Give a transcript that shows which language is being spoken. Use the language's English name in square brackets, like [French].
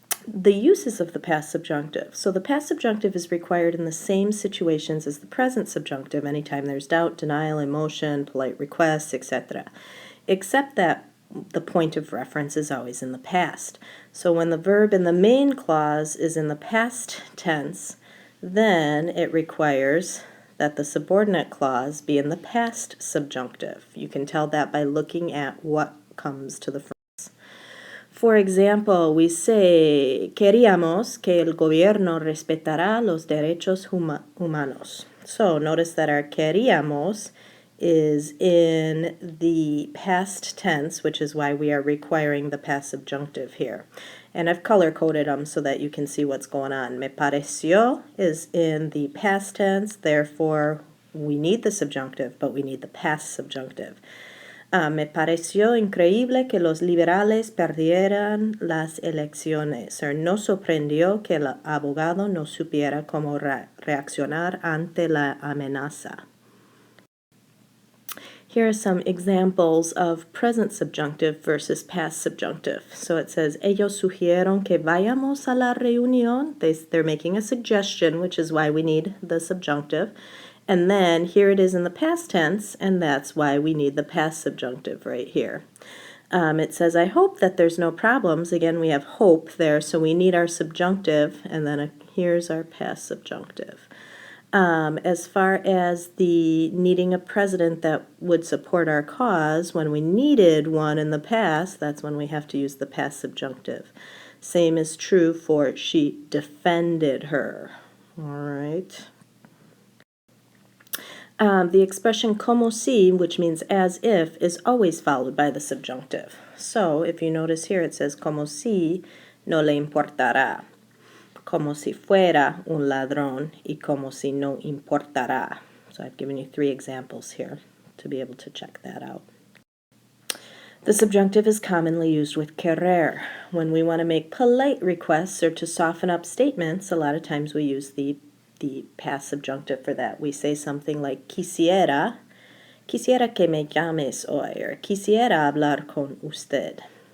[English] The uses of the past subjunctive. So the past subjunctive is required in the same situations as the present subjunctive, anytime there's doubt, denial, emotion, polite requests, etc., except that the point of reference is always in the past. So when the verb in the main clause is in the past tense, then it requires that the subordinate clause be in the past subjunctive. You can tell that by looking at what comes to the front. For example, we say, [Spanish] queríamos que el gobierno respetara los derechos humanos. [English] So notice that our queríamos is in the past tense, which is why we are requiring the past subjunctive here. And I've color-coded them so that you can see what's going on. Me pareció is in the past tense, therefore we need the subjunctive, but we need the past subjunctive. [Spanish] Me pareció increíble que los liberales perdieran las elecciones. Or no sorprendió que el abogado no supiera cómo reaccionar ante la amenaza. [English] Here are some examples of present subjunctive versus past subjunctive. So it says, [Spanish] ellos sugirieron que vayamos a la reunión. [English] They're making a suggestion, which is why we need the subjunctive. And then here it is in the past tense, and that's why we need the past subjunctive right here. It says, I hope that there's no problems. Again, we have hope there, so we need our subjunctive, and then here's our past subjunctive. As far as the needing a president that would support our cause, when we needed one in the past, that's when we have to use the past subjunctive. Same is true for she defended her. All right. The expression como si, which means as if, is always followed by the subjunctive. So if you notice here, it says [Spanish] como si no le importará, como si fuera un ladrón, y como si no importará. [English] So I've given you 3 examples here to be able to check that out. The subjunctive is commonly used with querer. When we want to make polite requests or to soften up statements, a lot of times we use the past subjunctive for that. We say something like [Spanish] quisiera que me llames hoy, or quisiera hablar con usted.